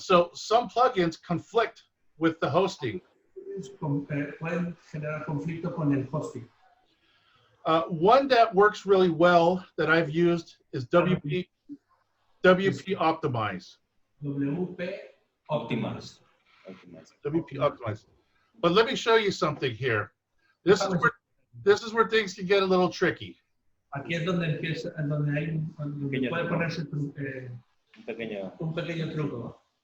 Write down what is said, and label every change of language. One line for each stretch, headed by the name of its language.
English: So some plugins conflict with the hosting.
Spanish: pueden generar conflicto con el hosting.
English: One that works really well that I've used is WP Optimize. WP Optimize. WP Optimize. But let me show you something here. This is where things can get a little tricky.
Spanish: Aquí es donde empieza, donde hay donde puede ponerse un pequeño truco.